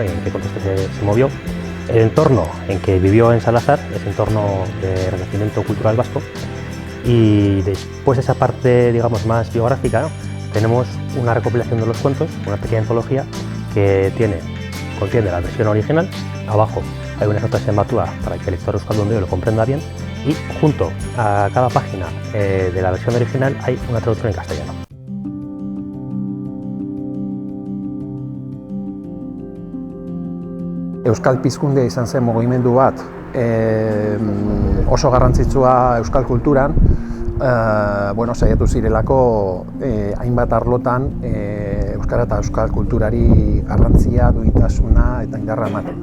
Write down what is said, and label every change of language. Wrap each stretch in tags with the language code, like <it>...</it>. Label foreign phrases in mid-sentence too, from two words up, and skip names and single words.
<es>En qué contexto se movió, el entorno en que vivió en Salazar, ese entorno de renacimiento cultural vasco, y después de esa parte, digamos, más biográfica, ¿no? Tenemos una recopilación de los cuentos, una pequeña antología que contiene la versión original, abajo hay unas notas en matua para que el lector euskaldun lo comprenda bien, y junto a cada página de la versión original hay una traducción en castellano.</es> <eu>Euskal Pizkunde izan zen mugimendu bat oso garrantzitsua euskal kulturan, saiatu zirelako hainbat arlotan euskara eta euskal kulturari garrantzia, duintasuna eta indarra ematen.</eu>